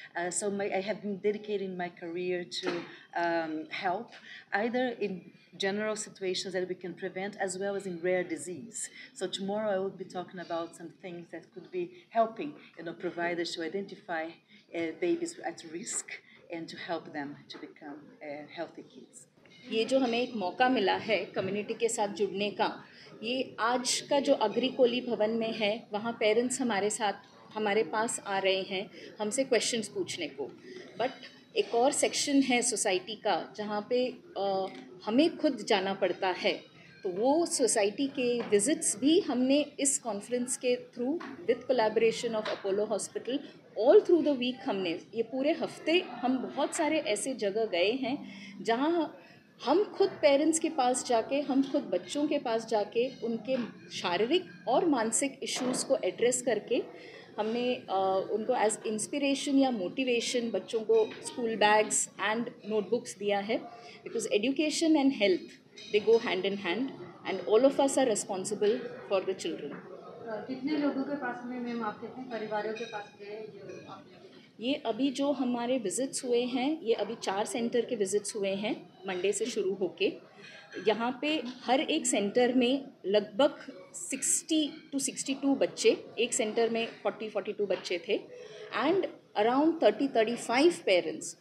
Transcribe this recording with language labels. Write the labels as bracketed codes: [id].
[en] So I have been dedicating my career to help either in general situations that we can prevent as well as in rare disease. So tomorrow I will be talking about some things that could be helping providers to identify babies at risk and to help them to become healthy kids. [hi] ये जो हमें एक मौका मिला है community के साथ जुड़ने का, ये आज का जो अग्री कोली भवन में है, वहाँ पेरेंट्स हमारे पास आ रहे हैं हमसे क्वेश्चंस पूछने को. बट एक और सेक्शन है सोसाइटी का जहाँ पे हमें खुद जाना पड़ता है, तो वो सोसाइटी के विज़िट्स भी हमने इस कॉन्फ्रेंस के through [en] with collaboration of Apollo hospital all through the week [hi] हमने ये पूरे हफ्ते हम बहुत सारे ऐसे जगह गए हैं जहाँ हम खुद पेरेंट्स के पास जाके, हम खुद बच्चों के पास जाके उनके शारीरिक और मानसिक इश्यूज़ को एड्रेस करके हमने उनको एज इंस्पिरेशन या मोटिवेशन बच्चों को स्कूल बैग्स एंड नोटबुक्स दिया है, [en] Because education and health they go hand in hand. and all of us are responsible for the children. [hi] कितने लोगों के पास में मैम आप कितने परिवारों के पास गए जो आपने ये अभी जो हमारे विज़िट्स हुए हैं, ये अभी 4 सेंटर के विज़िट्स हुए हैं मंडे से शुरू होके। यहाँ पे हर एक सेंटर में लगभग 60 to 62 बच्चे, एक सेंटर में 40-42 बच्चे थे एंड अराउंड 30-35 पेरेंट्स।